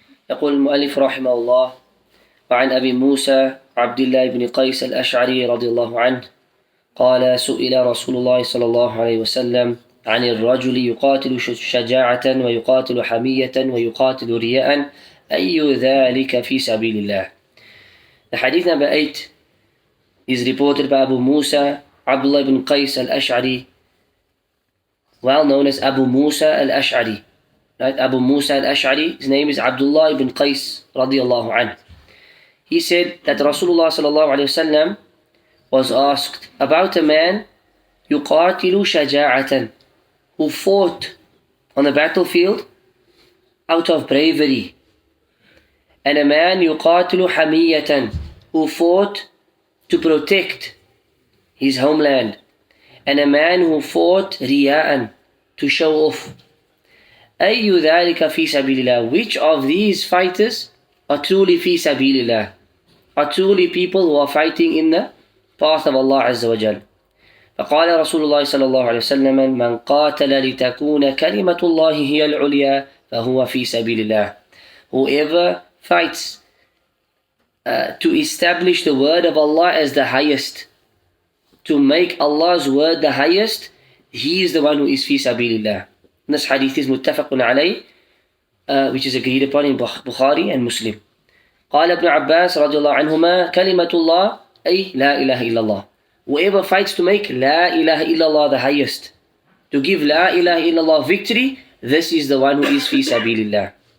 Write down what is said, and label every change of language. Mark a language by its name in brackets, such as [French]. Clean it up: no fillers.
[Arabic] يقول المؤلف رحمه الله: وعن أبي موسى عبد الله بن قيس الأشعري رضي الله عنه قال: سئل رسول الله صلى الله عليه وسلم عن الرجل يقاتل شجاعة ويقاتل حمية ويقاتل رياء أي ذلك في سبيل الله. [English] The hadith number 8 is reported by Abu Musa Abdullah ibn Qais al-Ash'ari, well known as Abu Musa al-Ash'ari. Right? Abu Musa al-Ash'ari, his name is Abdullah ibn Qais radiyallahu anhu. He said that Rasulullah sallallahu alayhi wasallam was asked about a man [Arabic] yuqatilu shaja'atan, [English] who fought on the battlefield out of bravery, and a man [Arabic] yuqatilu hamiyatan, [English] who fought to protect his homeland, and a man who fought [Arabic] riya'an, [English] to show off. [Arabic] أي ذلك في سبيل الله, [English] which of these fighters are truly fi sabilillah, are truly people who are fighting in the path of Allah Azza wa Jal. [Arabic] فقال رسول الله صلى الله عليه وسلم: من قاتل لتكون كلمة الله هي العليا فهو في سبيل الله. [English] Whoever fights to establish the word of Allah as the highest, to make Allah's word the highest, he is the one who is fi sabilillah. This hadith is muttafaqun alayh, which is agreed upon in Bukhari and Muslim. [Arabic] قال ابن عباس رضي الله عنهما: كلمة الله أي لا إله إلا الله. [English] Whoever fights to make La ilaha illallah the highest, to give La ilaha illallah victory, this is the one who is fi sabilillah.